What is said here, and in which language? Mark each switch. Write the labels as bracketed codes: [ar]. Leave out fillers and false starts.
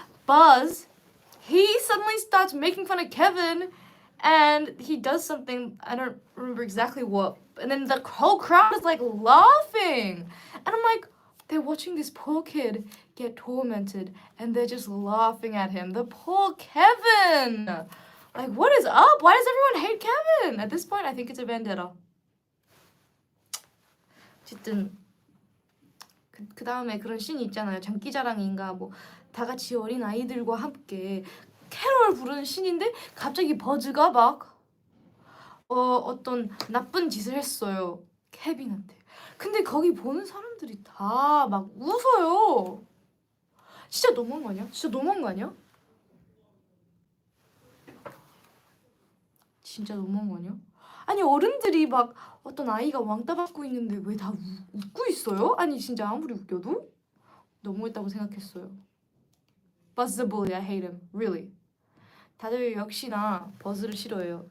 [en] Buzz, he suddenly starts making fun of Kevin and he does something, I don't remember exactly what, and then the whole crowd is like laughing. And I'm like, they're watching this poor kid get tormented and they're just laughing at him. The poor Kevin! Like, what is up? Why does everyone hate Kevin? At this point, I think it's a vendetta. [ko] 어쨌든 그 다음에 그런 씬이 있잖아요. 장기자랑인가 뭐 다 같이 어린 아이들과 함께 캐롤 부르는 씬인데 갑자기 버즈가 막 어떤 나쁜 짓을 했어요. 케빈한테. 근데 거기 보는 사람들이 다 막 웃어요. 진짜 너무한 거 아니야? 진짜 너무한 거 아니야? 진짜 너무한 거 아니야? 아니 어른들이 막 어떤 아이가 왕따 받고 있는데 왜 다 웃고 있어요? 아니 진짜 아무리 웃겨도 너무했다고 생각했어요. [en] Buzz the bully, I hate him, really. [ko] 다들 역시나 버즈를 싫어해요.